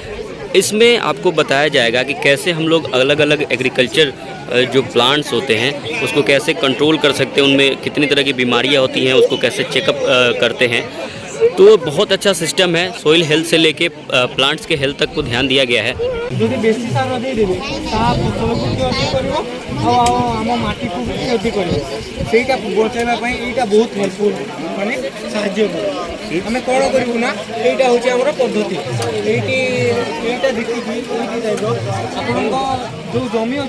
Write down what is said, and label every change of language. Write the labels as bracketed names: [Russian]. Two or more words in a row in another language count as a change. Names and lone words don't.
[Hindi] इसमें आपको बताया जाएगा कि कैसे हम लोग अलग अलग एग्रीकल्चर जो प्लांट्स होते हैं उसको कैसे कंट्रोल कर सकते हैं, उनमें कितनी तरह की बीमारियां होती हैं उसको कैसे चेकअप करते हैं। तो बहुत अच्छा सिस्टम है। [English] soil health [Hindi] से लेके प्लांट्स के हेल्थ तक को ध्यान दिया गया है। [Odia] ଯଦି ବେଶି ସାର ଦେଇଦେବେ ତାହା ଫସଲକୁ କ୍ଷତି କରିବ ଆଉ ଆମ ମାଟିକୁ ବି କ୍ଷତି କରିବ। ସେଇଟା ବଞ୍ଚାଇବା ପାଇଁ ଏଇଟା ବହୁତ ହେଲ୍ପଫୁଲ୍ ମାନେ ସାହାଯ୍ୟ କରେ। ଆମେ କ'ଣ କରିବୁ ନା ଏଇଟା ହେଉଛି ଆମର ପଦ୍ଧତି। ଏଇଟା ଦେଖିକି ଏଇଠି ଟାଇପ୍ର ଆପଣଙ୍କ ଯେଉଁ ଜମି ଅଛି।